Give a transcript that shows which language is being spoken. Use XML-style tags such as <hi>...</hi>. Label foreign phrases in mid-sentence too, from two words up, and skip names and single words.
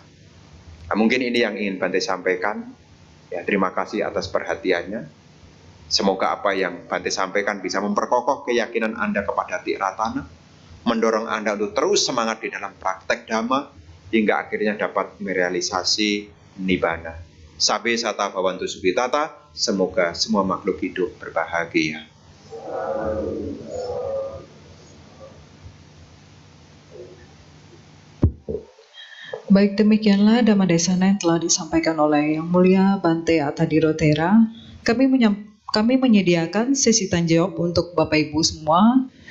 <id>Nah, mungkin ini yang ingin Bante sampaikan. Ya, terima kasih atas perhatiannya. Semoga apa yang Bante sampaikan bisa memperkokoh keyakinan Anda kepada Tiratana, mendorong Anda untuk terus semangat di dalam praktek Dhamma, hingga akhirnya dapat merealisasi Nibbana.</id> <pi>Sabe sata bhavantu sukhitata,</pi> <id>semoga semua makhluk hidup berbahagia. Baik, demikianlah Dhammadesana yang telah disampaikan oleh Yang Mulia Bante Attadhiro Thera. Kami menyediakan sesi tanya jawab untuk Bapak Ibu semua.</id>